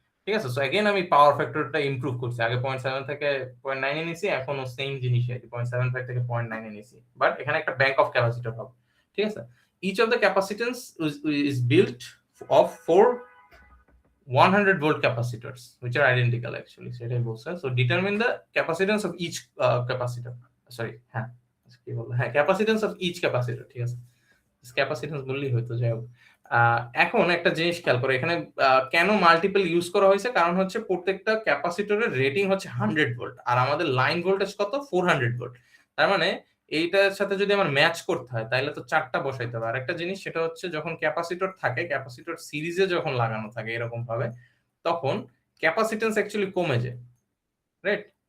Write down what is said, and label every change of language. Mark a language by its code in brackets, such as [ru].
[bn] ঠিক আছে, so again আমি পাওয়ার ফ্যাক্টরটা ইমপ্রুভ করছি, আগে 0.7 থেকে 0.9 এ নিছি, এখনো সেম জিনিসই আছে, 0.75 থেকে 0.9 এ নিছি, বাট এখানে একটা ব্যাংক অফ ক্যাপাসিটর হবে। ঠিক আছে, [en] each of the capacitance is built of 4 100 volt capacitors which are identical actually, [bn] সেটাই বলছে। [en] so determine the capacitance of each capacitor, sorry, [bn] হ্যাঁ কি বলবো, হ্যাঁ [en] capacitance of each capacitor, [bn] ঠিক আছে, ক্যাপাসিট্যান্স বললেই হয়তো। যাই হোক, এখন একটা জিনিস খেয়াল করো, এখানে কেন মাল্টিপল ইউজ করা হয়েছে, কারণ হচ্ছে প্রত্যেকটা ক্যাপাসিটরের রেটিং হচ্ছে 100 ভোল্ট, আর আমাদের লাইন ভোল্টেজ কত 400 ভোল্ট। তার মানে এইটার সাথে যদি আমার ম্যাচ করতে হয় তাহলে তো চারটা বসাইতে হবে। আর একটা জিনিস সেটা হচ্ছে যখন ক্যাপাসিটর থাকে, ক্যাপাসিটর সিরিজে যখন লাগানো থাকে এরকম ভাবে, তখন ক্যাপাসিটেন্স অ্যাকচুয়ালি কমে যায়, রাইট?